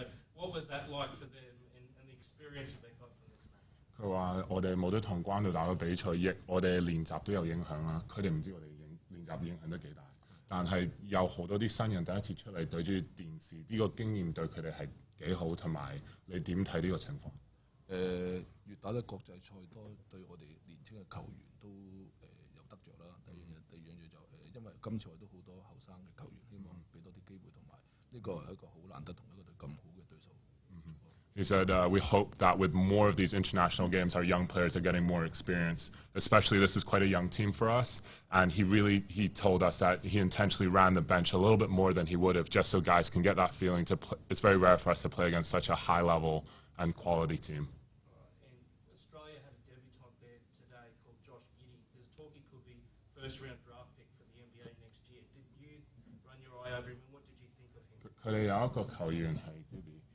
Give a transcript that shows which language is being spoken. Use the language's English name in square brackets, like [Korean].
[English] So what was that like for them and the experience that they got from this match? [Chinese] 佢話我哋冇得同關島打個比賽，亦我哋練習都有影響啦。佢哋唔知我哋練習影響得幾大。但係有好多啲新人第一次出嚟對住電視，呢個經驗對佢哋係幾好，同埋你點睇呢個情況？越打得國際賽多，對我哋年輕嘅球員都有得着啦。第二樣嘢就因為今次我都好多後生嘅球員，希望俾多啲機會，同埋呢個係一個好難得同一個隊咁好嘅對手。 [English] He said, we hope that with more of these international games, our young players are getting more experience. Especially, this is quite a young team for us. And he told us that he intentionally ran the bench a little bit more than he would have, just so guys can get that feeling to play. It's very rare for us to play against such a high-level and quality team. And Australia had a debutant there today called Josh Giddey. There's talk he could be first-round draft pick for the NBA next year. Did you run your eye over him, and what did you think of him? [Chinese] 佢哋有一個球員係 Giddey。